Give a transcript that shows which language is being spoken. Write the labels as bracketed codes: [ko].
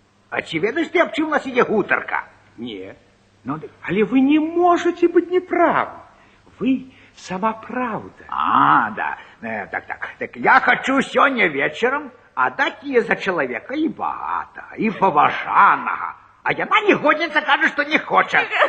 [be] А ці ведаеш ты, аб чым у нас ідзе гутарка? Не. Ну, [ru] Але вы не можете быть неправы. Вы сама правда. да. [be] Так я хочу сёння вечарам аддаць яе за чалавека і багатага, і паважанага. А яна негодніца кажа, што не хоча.